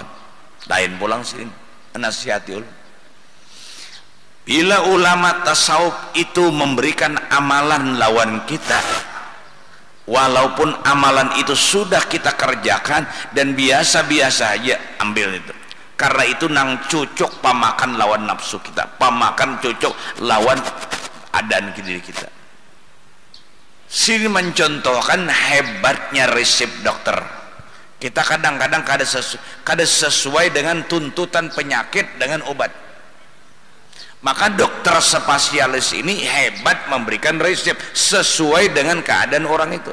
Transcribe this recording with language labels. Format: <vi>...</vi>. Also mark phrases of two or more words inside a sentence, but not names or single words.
<bjn>Lain pulang sini nasihati ulun.</bjn> <id>Bila ulama tasawuf itu memberikan amalan lawan kita, walaupun amalan itu sudah kita kerjakan dan biasa-biasa aja, ambil itu.</id> <bjn>Karena itu nang cocok pamakan lawan nafsu kita, pamakan cocok lawan adan diri kita.</bjn> <id>Sini mencontohkan hebatnya resep dokter. Kita kadang-kadang kada sesuai dengan tuntutan penyakit dengan obat. Maka dokter spesialis ini hebat memberikan resep sesuai dengan keadaan orang itu.</id>